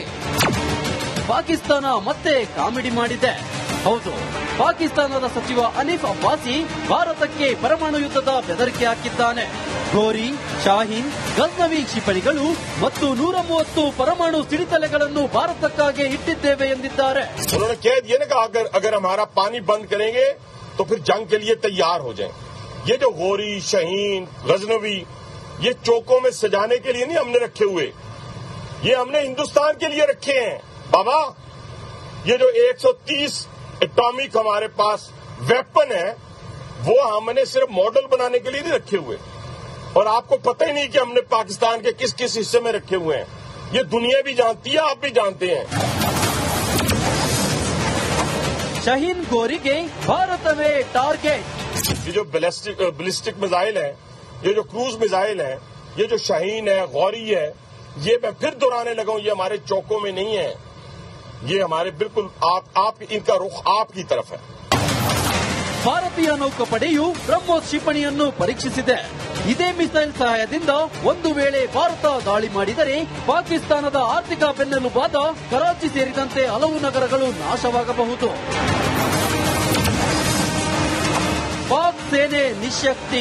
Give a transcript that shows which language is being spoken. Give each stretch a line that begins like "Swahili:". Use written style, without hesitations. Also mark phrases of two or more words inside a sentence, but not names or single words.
Kannada: ಪಾಕಿಸ್ತಾನ ಮತ್ತೆ ಕಾಮಿಡಿ ಮಾಡಿದೆ. ಹೌದು, ಪಾಕಿಸ್ತಾನದ ಸಚಿವ ಹನೀಫ್ ಅಬ್ಬಾಸಿ ಭಾರತಕ್ಕೆ ಪರಮಾಣು ಯುದ್ಧದ ಬೆದರಿಕೆ ಹಾಕಿದ್ದಾನೆ. ಗೋರಿ, ಶಾಹೀನ್, ಗಜ್ನವಿ ಕ್ಷಿಪಣಿಗಳು ಮತ್ತು 130 ಪರಮಾಣು ಸಿಡಿತಲೆಗಳನ್ನು ಭಾರತಕ್ಕಾಗಿ ಇಟ್ಟಿದ್ದೇವೆ ಎಂದಿದ್ದಾರೆ.
Hindi: अगर हमारा पानी बंद करेंगे तो फिर जंग के लिए तैयार हो जाएं। ये जो गोरी, शहीन, गजनवी, ये चौकों में सजाने के लिए नहीं हमने रखे हुए, ये हमने हिंदुस्तान के लिए रखे हैं बाबा। ये जो 130 एटॉमिक हमारे पास वेपन है वो हमने सिर्फ मॉडल बनाने के लिए नहीं रखे हुए, और आपको पता ही नहीं कि हमने पाकिस्तान के किस किस हिस्से में रखे हुए हैं। ये दुनिया भी जानती है, आप भी जानते हैं।
Kannada: ಶಹೀನ್ ಗೋರಿಗೆ ಭಾರತವೇ ಟಾರ್ಗೆಟ್.
Hindi: ये जो
English: ballistic missile
Hindi: है, ये जो
English: cruise missile
Hindi: है, ये जो शाहीन है, गौरी है, ये मैं फिर दोहराने लगा हूं, ये हमारे चौकों में नहीं है, ये हमारे बिल्कुल आप इनका रुख आपकी तरफ है।
Kannada: ಭಾರತೀಯ ನೌಕಾಪಡೆಯು ಬ್ರಹ್ಮೋಸ್ ಕ್ಷಿಪಣಿಯನ್ನು ಪರೀಕ್ಷಿಸಿದೆ. ಇದೇ ಮಿಸೈಲ್ ಸಹಾಯದಿಂದ ಒಂದು ವೇಳೆ ಭಾರತ ದಾಳಿ ಮಾಡಿದರೆ ಪಾಕಿಸ್ತಾನದ ಆರ್ಥಿಕ ಬೆನ್ನೆಲುಬಾದ ಕರಾಚಿ ಸೇರಿದಂತೆ ಹಲವು ನಗರಗಳು ನಾಶವಾಗಬಹುದು. ಪಾಕ್ ಸೇನೆ ನಿಶ್ಶಕ್ತಿ.